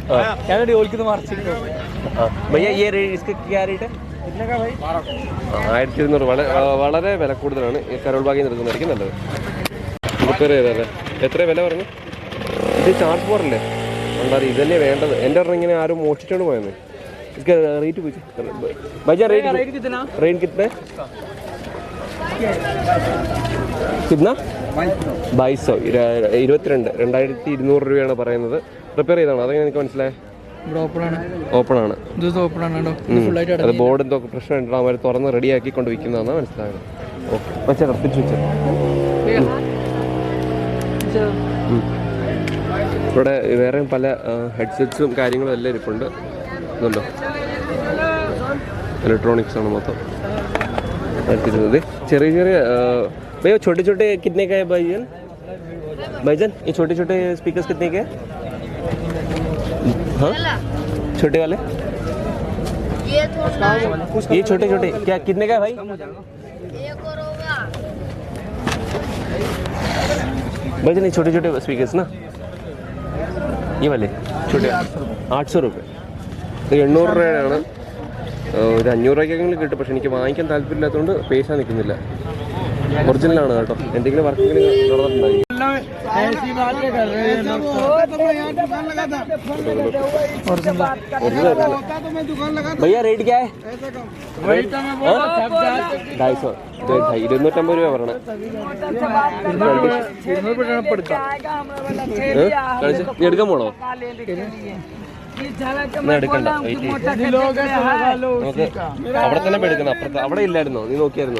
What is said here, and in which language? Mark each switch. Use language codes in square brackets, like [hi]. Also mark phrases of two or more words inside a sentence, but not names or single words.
[ml] ഞാൻ ജോലിക്കുന്ന മറിച്ചിട്ടോ. 1,200. വളരെ വില കൂടുതലാണ്. കരോൾ ബാഗിൽ നിന്ന് എടുക്കുന്നതായിരിക്കും നല്ലത്. റിപ്പയർ ചെയ്തല്ലേ. എത്ര വില പറഞ്ഞു? ഇത് ചാർജ് ബോർഡല്ലേ ഉണ്ടാകും. ഇതല്ലേ വേണ്ടത്. എൻ്റെ ഒരെണ്ണം ഇങ്ങനെ ആരും മോഷിച്ചോണ്ട് പോയെന്ന്. [hi] इसका रेट पूछ भैया. रेट कितना? 2200. [ml] 2,200 രൂപയാണ് പറയുന്നത്. റിപ്പയർ ചെയ്താണോ? അതെങ്ങനെ എനിക്ക് മനസ്സിലായേ? ഓപ്പൺ ആണ്. അത് ബോർഡ് എന്തോ പ്രശ്നം ഉണ്ടോ, അവർ തുറന്ന് റെഡിയാക്കി കൊണ്ട് വിൽക്കുന്നതാണെന്ന് മനസ്സിലായത്. ഓക്കെ പക്ഷേ തിരിച്ചു വെച്ചത്. ഇവിടെ വേറെ പല ഹെഡ്സെറ്റ്സും കാര്യങ്ങളും എല്ലാം ഇരിപ്പുണ്ട്. ഇതുണ്ടോ, इलेक्ट्रॉनिक्स ആണ് മൊത്തം എടുത്തിരുന്നത്. ചെറിയ ചെറിയ [hi] भैया छोटे छोटे कितने का है भाईजान? भाईजान ये छोटे छोटे स्पीकर्स कितने के हैं? हाँ छोटे वाले ये छोटे छोटे क्या कितने का है भाई? भाईजान ये छोटे छोटे स्पीकर्स ना, ये वाले छोटे 800 रुपये. [ml] 800 രൂപയാണ്. ഇത് 500 രൂപയ്ക്കെങ്കിലും കിട്ടും. പക്ഷെ എനിക്ക് വാങ്ങിക്കാൻ താല്പര്യമില്ലാത്തതുകൊണ്ട് പൈസ നിൽക്കുന്നില്ല. ഒറിജിനലാണ് കേട്ടോ. എന്തെങ്കിലും വർക്കെങ്കിലും നടന്നിട്ടുണ്ടായിരിക്കും. [hi] भैया रेट क्या है? [ml] 250. 250 രൂപ പറയണേ. നീ എടുക്കാൻ പോണോ? എടുക്കണ്ട, അവിടെ തന്നെ എടുക്കണം. അപ്പുറത്ത് അവിടെ ഇല്ലായിരുന്നോ? നീ നോക്കിയായിരുന്നോ?